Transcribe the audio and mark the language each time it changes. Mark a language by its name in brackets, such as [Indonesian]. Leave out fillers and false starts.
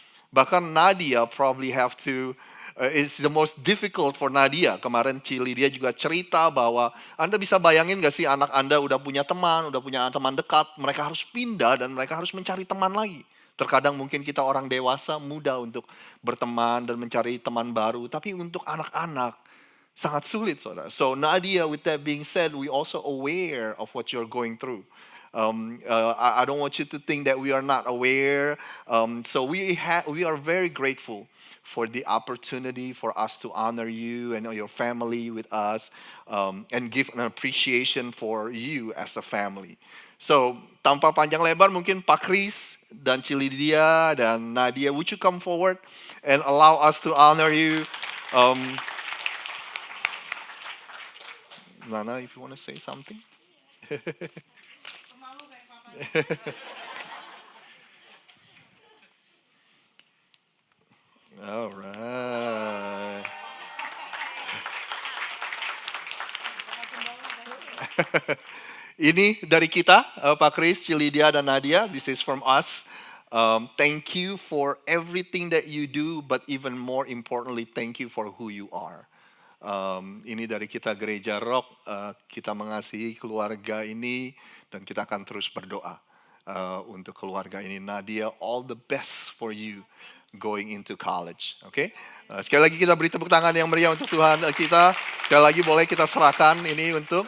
[Indonesian] Bahkan [English] Nadia probably have to, it's the most difficult for Nadia. [Indonesian] Kemarin Cilidia juga cerita bahwa Anda bisa bayangin gak sih anak Anda udah punya teman dekat. Mereka harus pindah dan mereka harus mencari teman lagi. Terkadang mungkin kita orang dewasa mudah untuk berteman dan mencari teman baru. Tapi untuk anak-anak, sangat sulit, saudara. [English] So Nadia, with that being said, we also aware of what you're going through. I don't want you to think that we are not aware. So we are very grateful for the opportunity for us to honor you and your family with us, and give an appreciation for you as a family. So [Indonesian] tanpa panjang lebar, mungkin [English] Pak Kris dan Cilidia dan Nadia, would you come forward and allow us to honor you? Nana, if you want to say something. All right. [Indonesian] Ini dari kita, Pak Kris, Cilidia, dan Nadia. [English] This is from us. Thank you for everything that you do, but even more importantly, thank you for who you are. [Indonesian] Ini dari kita Gereja Rock, kita mengasihi keluarga ini dan kita akan terus berdoa untuk keluarga ini. [English] Nadia, all the best for you going into college. [Indonesian] Oke, sekali lagi kita beri tepuk tangan yang meriah untuk Tuhan kita. Sekali lagi boleh kita serahkan ini untuk